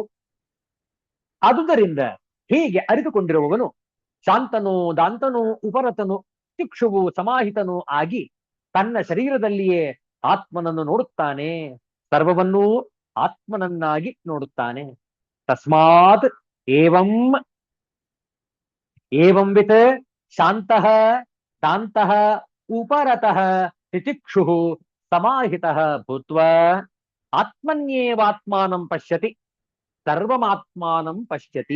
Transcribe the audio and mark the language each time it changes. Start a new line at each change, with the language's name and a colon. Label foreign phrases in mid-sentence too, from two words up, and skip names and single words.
Kannada: ಆದುದರಿಂದ ಹೀಗೆ ಅರಿತುಕೊಂಡಿರುವವನು ಶಾಂತನೋ ದಾಂತನೋ ಉಪರತನು ತಿಕ್ಷುವು ಸಮಾಹಿತನೂ ಆಗಿ ತನ್ನ ಶರೀರದಲ್ಲಿಯೇ ಆತ್ಮನನ್ನು ನೋಡುತ್ತಾನೆ, ಸರ್ವವನ್ನೂ ಆತ್ಮನನ್ನಾಗಿ ನೋಡುತ್ತಾನೆ.
Sanskrit: ತಸ್ಮಾತ್ ಏವಂ ಏವಂವಿತ್ ಶಾಂತಃ ದಾಂತಃ ಉಪರತಃ ತಿತಿಕ್ಷುಃ ಸಮಾಹಿತಃ ಭೂತ್ವಾ ಆತ್ಮನ್ಯೇವಾತ್ಮಾನಂ ಪಶ್ಯತಿ ಸರ್ವಮಾತ್ಮಾನಂ ಪಶ್ಯತಿ.